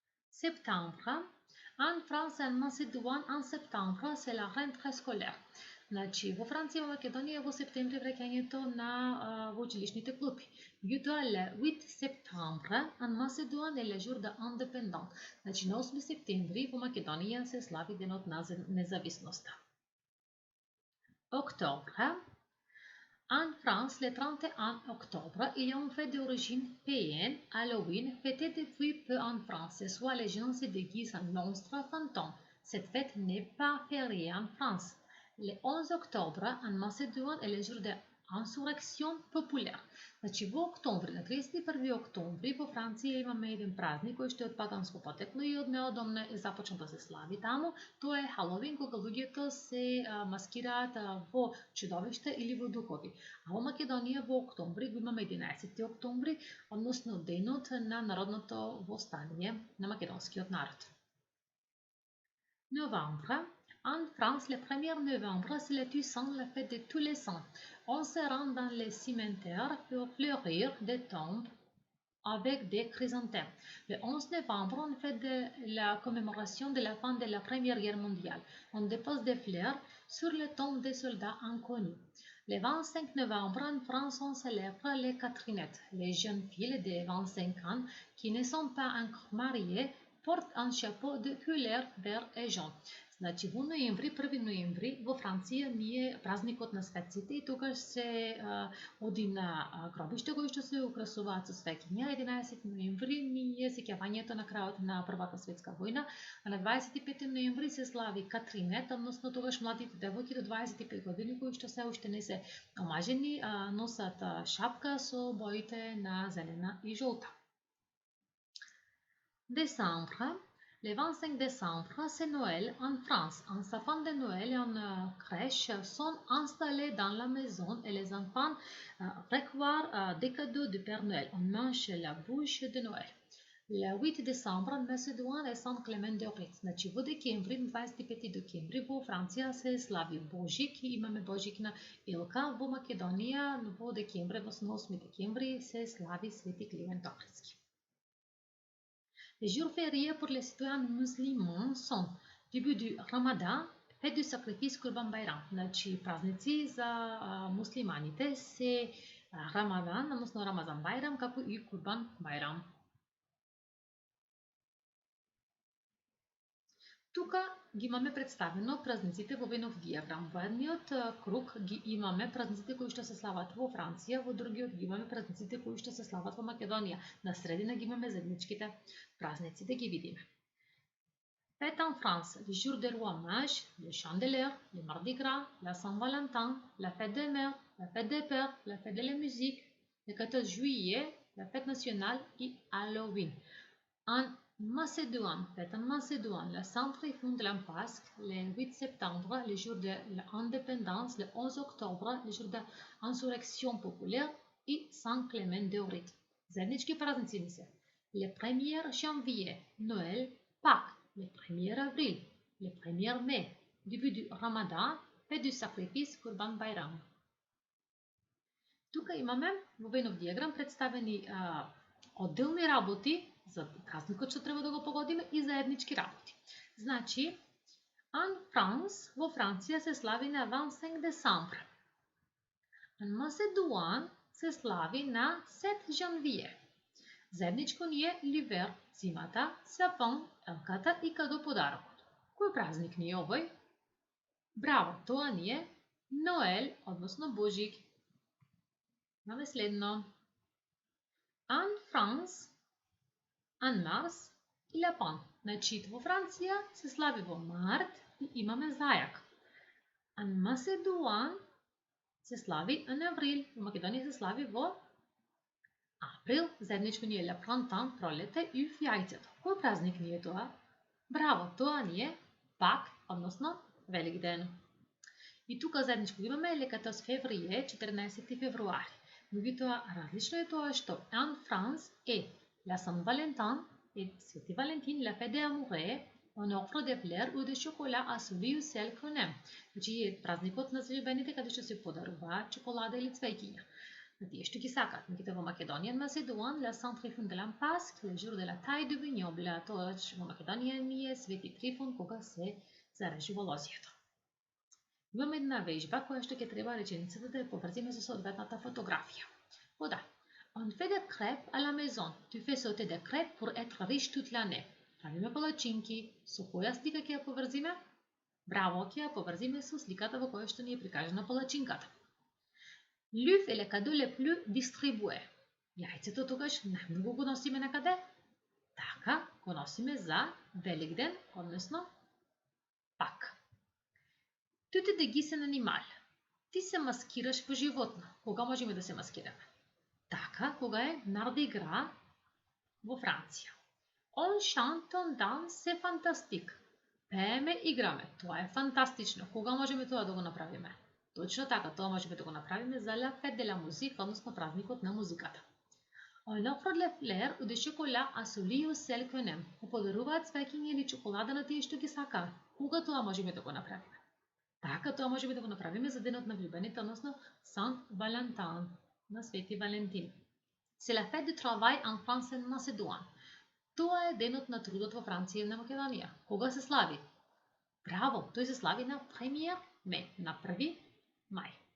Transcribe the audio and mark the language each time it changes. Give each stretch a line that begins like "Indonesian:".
French: Septembre. En France, en Macédoine, en septembre, c'est la rentrée scolaire.
Macedonian: Значи, во Франција и во Македонија во септември враќањето на во училишните клупи. Меѓутоа,
French: le 8 septembre, en Macédoine е le jour de l'indépendance.
Macedonian: Значи, на 8 септември во Македонија се слави денот на независноста.
French: Octobre. En France, le 31 octobre, il y a une fête d'origine païenne, Halloween, fêtée depuis peu en France. Soit les gens se déguisent en monstres fantômes. Cette fête n'est pas fériée en France. Le 11 octobre, en Macédoine, est le jour de insurrection populaire.
Macedonian: Значи во октомври, на 31 октомври во Франција имаме еден празник кој што е од паганско потекло и од неодамна е започнал да се слави таму. Тоа е Халовин, кога луѓето се маскираат во чудовишта или во духови. А во Македонија во октомври го имаме 11 октомври, односно денот на народното востание на македонскиот народ.
French: Novembre. En France, le 1er novembre, c'est le Toussaint, la fête de tous les saints. On se rend dans les cimetières pour fleurir des tombes avec des chrysanthèmes. Le 11 novembre, on fait la commémoration de la fin de la Première Guerre mondiale. On dépose des fleurs sur les tombes des soldats inconnus. Le 25 novembre, en France, on célèbre les Catherinettes. Les jeunes filles de 25 ans qui ne sont pas encore mariées portent un chapeau de couleur vert et jaune.
Macedonian: Значи во ноември, 1 ноември, во Франција ние празникот на светците и тогаш се оди на гробиште кои што се украсуваат со свеќиња. 11 ноември ние сеќавањето на крајот на Првата светска војна, а на 25 ноември се слави Катринет, односно тогаш младите девојки до 25 години кои што се уште не се омажени носат шапка со боите на зелена и жолта.
French: Décembre. Le 25 décembre, c'est Noël en France. Un sapin de Noël et une crèche sont installés dans la maison et les enfants reçoivent des cadeaux du Père Noël. On mange la bouche de Noël. Le 8 décembre, en Macédoine
Macedonian: е Сан Клемент де Охрид. Значи во декември, 25 декември, во Франција се слави Божик и имаме Божикна Илка. Во Македонија во декември, 8 декември, се слави Свети Климент Охридски.
French: Les jours fériés pour les citoyens musulmans sont début du Ramadan, fête du sacrifice Kurban Байрам.
Macedonian: Значи празници за муслиманите се Рамадан, односно Рамазан Байрам, како и Курбан Байрам. Тука ги имаме представено празниците во Венов диаграм. Во едниот круг ги имаме празниците кои што се слават во Франција, во другиот ги имаме празниците кои што се слават во Македонија. На средина ги имаме заедничките празници, да ги видиме.
French: Fête en France, le jour des rois mages, le Chandeleur, le Mardi Gras, la Saint-Valentin, la fête des mères, la fête des pères, la fête de la musique, le 14 juillet, la fête nationale et Halloween. En Macédoine, fête en Macédoine, le centre est fond de la Pâques, le 8 septembre, le jour de l'indépendance, le 11 octobre, le jour de l'insurrection populaire et Saint Clément de Ohrid.
Macedonian: Заеднички празници ни се.
French: Le 1er janvier, Noël, Pâques, le 1er avril, le 1er mai, début du Ramadan, fête du sacrifice Kurban Байрам.
Macedonian: Тука имаме во Венов диаграм представени одделни работи за празникот што треба да го погодиме и заеднички работи. Значи,
French: en France,
Macedonian: во Франција се слави на 25 décembre.
French: En Macédoine
Macedonian: се слави на 7 janvier. Заедничко ни е ливер, зимата, сапон, елката и кадо подарокот. Кој празник ни е овој? Браво, тоа ни е Ноел, односно Божик. Имаме следно.
French: En France, en mars и lapin.
Macedonian: Значи, во Франција се слави во март и имаме зајак.
French: En Macédoine
Macedonian: се слави
French: en avril.
Macedonian: Во Македонија се слави во април. Заедничко ни е
French: le printemps,
Macedonian: пролете и јајцето. Кој празник ни е тоа? Браво, тоа ни е Пак, односно Великден. И тука заедничко имаме
French: le 14 février,
Macedonian: 14 февруари. Меѓутоа, различно е тоа што
French: en France
Macedonian: е la Saint-Valentin, е Свети Валентин,
French: la fête des amoureux, On offre des fleurs ou des chocolats à celui ou celle qu'on aime.
Macedonian: Значи празникот на влюбените каде што се подарува чоколада или цвеќиња. На тие што ги сакаат. Меѓутоа во Македонија на
French: Macédoine, la Saint Trifon de la Pâque, le jour de la taille du vignon,
Macedonian: тоа во Македонија ни е Свети Трифон кога се заражува лозјето. Имаме една вежба која што ќе треба реченицата да ја поврзиме со соодветната фотографија. Вода.
French: On fait des crêpes à la maison. Tu fais sauter des crêpes pour être riche toute l'année.
Macedonian: Правиме палачинки. Со која слика ќе ја поврзиме? Браво, ќе ја поврзиме со сликата во која што ни е прикажана палачинката.
French: L'œuf est le cadeau le plus distribué.
Macedonian: Јајцето тогаш најмногу го носиме на каде? Така, го носиме за Великден, односно Пак.
French: Tu te déguises en animal.
Macedonian: Ти се маскираш во животно. Кога можеме да се маскираме? Така, кога е Mardi Gras во Франција.
French: On chante, on danse, c'est fantastique.
Macedonian: Пееме, играме. Тоа е фантастично. Кога можеме тоа да го направиме? Точно така, тоа можеме да го направиме за La Fête de la Musique, односно празникот на музиката.
French: On offre des fleurs ou des chocolats à celui ou celle qu'on aime.
Macedonian: Подаруваат цвеќиња или чоколада на тие што ги сакаат. Кога тоа можеме да го направиме? Така, тоа можеме да го направиме за денот на влюбените, односно Saint Valentin, на Свети Валентин.
French: C'est la fête du travail en France et en Macédoine.
Macedonian: Тоа е денот на трудот во Франција и на Македонија. Кога се слави? Браво, тој се слави на 1 май, на 1 мај.